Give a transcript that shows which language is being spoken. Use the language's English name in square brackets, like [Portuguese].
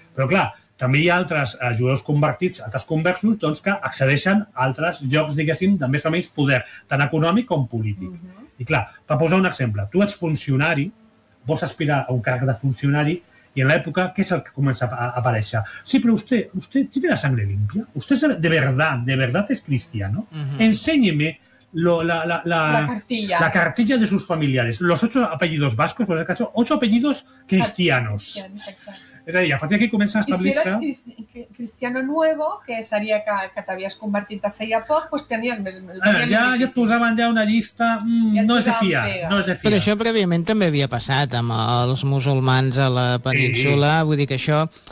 [Catalan] Però, clar, també hi ha altres jueus convertits, altres conversos, doncs, que accedeixen a altres llocs, diguéssim, de més o menys poder, tant econòmic com polític. Uh-huh. I, clar, per posar un exemple, tu ets funcionari, vols aspirar a un càrrec de funcionari, i en l'època, què és el que comença a aparèixer? [Spanish] Sí, [Catalan] però vostè [Spanish] tiene la sangre limpia? Vostè de verdad és cristiano? Uh-huh. Enséñeme la cartilla de sus familiares. Los 8 apellidos vascos, por el caso, 8 apellidos cristianos. [Catalan] És a dir, a partir d'aquí comença a establir-se... I [Spanish] si eres cristiano nuevo, [Catalan] que seria que t'havies convertit a feia poc, doncs pues tenia el més... Ja et posaven ja una llista... No és de fiar. Però això prèviament també havia passat amb els musulmans a la península. Sí. Vull dir que això...